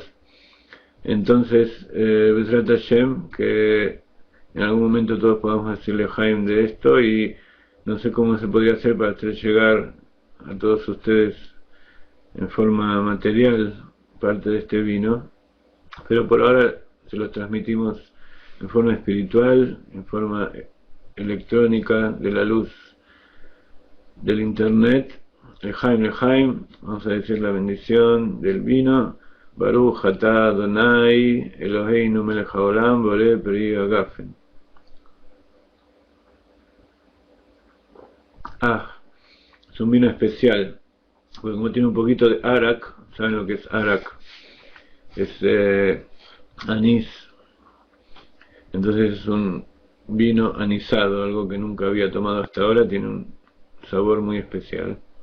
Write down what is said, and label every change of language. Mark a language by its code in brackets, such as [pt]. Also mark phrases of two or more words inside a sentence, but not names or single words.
[es] Entonces, [he] בעזרת השם, [es] que en algún momento todos podamos hacerle Lejaim de esto, y no sé cómo se podría hacer para hacer llegar a todos ustedes en forma material parte de este vino, pero por ahora se los transmitimos en forma espiritual, en forma electrónica, de la luz del internet. Lejaim, Lejaim, vamos a decir la bendición del vino. [he] ברוך אתה אדוני אלוהינו מלך העולם בורא פרי הגפן. [es] Es un vino especial, porque como tiene un poquito de arak, ¿saben lo que es arak? Es anís. Entonces es un vino anisado, algo que nunca había tomado hasta ahora, tiene un sabor muy especial.